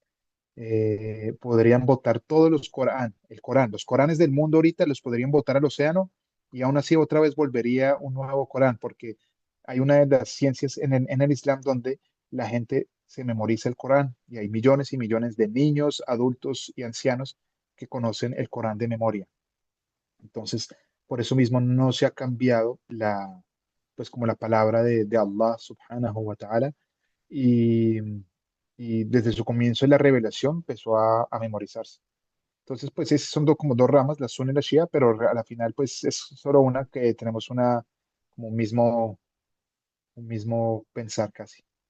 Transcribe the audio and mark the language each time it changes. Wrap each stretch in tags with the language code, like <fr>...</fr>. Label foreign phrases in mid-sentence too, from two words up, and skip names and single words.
<es>Podrían votar todos los Coranes del mundo ahorita los podrían votar al océano y aún así otra vez volvería un nuevo Corán, porque hay una de las ciencias en el Islam donde la gente se memoriza el Corán y hay millones y millones de niños, adultos y ancianos que conocen el Corán de memoria. Entonces, por eso mismo no se ha cambiado pues como la palabra de Allah</es> <ar>سبحانه وتعالى</ar> <es>y, y desde su comienzo de la revelación empezó a memorizarse. Entonces, pues esas son como dos ramas, la Sunni y la Shia, pero a la final pues es solo una que tenemos como un mismo, un mismo pensar casi.</es>